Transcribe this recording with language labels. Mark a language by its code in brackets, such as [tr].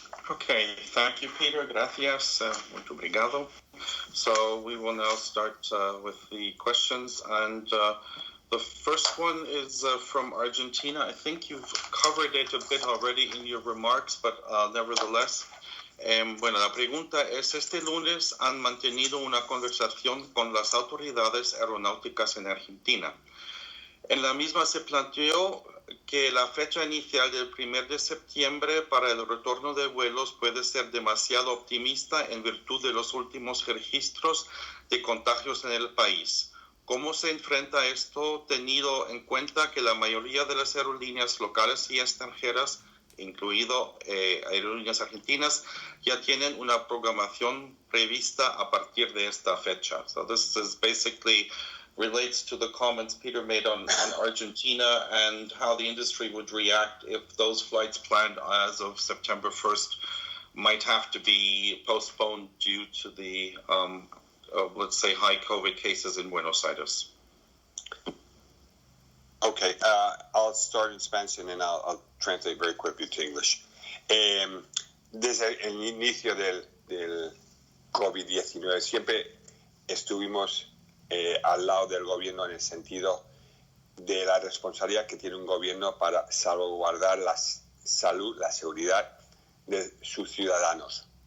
[en] Okay, thank you, Peter. [es] Gracias. [pt] Muito obrigado. [en] So we will now start with the questions. And the first one is from Argentina. I think you've covered it a bit already in your remarks, but nevertheless. [es] Bueno, la pregunta es, este lunes han mantenido una conversación con las autoridades aeronáuticas en Argentina. En la misma se planteó que la fecha inicial del 1 de septiembre para el retorno de vuelos puede ser demasiado optimista en virtud de los últimos registros de contagios en el país. ¿Cómo se enfrenta esto tenido en cuenta que la mayoría de las aerolíneas locales y extranjeras, incluido aerolíneas argentinas, ya tienen una programación prevista a partir de esta fecha? [en] So this is basically relates to the comments Peter made on Argentina and how the industry would react if those flights planned as of September 1st might have to be postponed due to the, let's say, high COVID cases in Buenos Aires. Okay, I'll start in Spanish and then I'll translate very quickly to English. [es] Desde el inicio del COVID-19 siempre estuvimos al lado del gobierno en el sentido de la responsabilidad que tiene un gobierno para salvaguardar la salud, la seguridad de sus ciudadanos.